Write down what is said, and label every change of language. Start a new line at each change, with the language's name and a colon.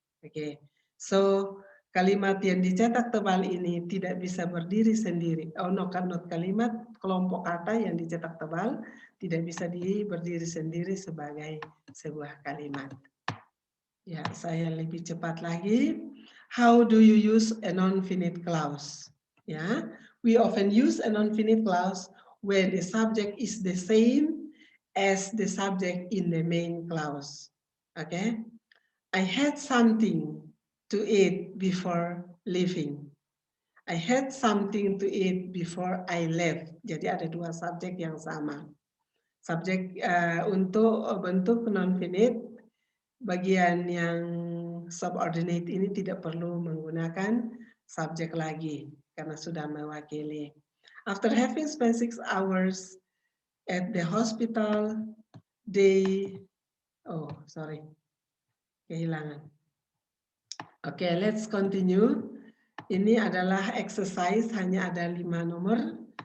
Indonesian: Oke, so kalimat yang dicetak tebal ini tidak bisa berdiri sendiri. Oh no, not kalimat, kelompok kata yang dicetak tebal tidak bisa berdiri sendiri sebagai sebuah kalimat. Ya, saya lebih cepat lagi.
English: How do you use a non-finite clause? Ya, we often use a non-finite clause when the subject is the same as the subject in the main clause. Okay, I had something to eat before leaving. I had something to eat before I left.
Indonesian: Jadi ada dua subjek yang sama. Subjek untuk bentuk non-finite, bagian yang subordinate ini tidak perlu menggunakan subjek lagi karena sudah mewakili.
English: After having spent 6 hours at the hospital, they, kehilangan. Oke, let's continue.
Indonesian: Ini adalah exercise, hanya ada 5 nomor.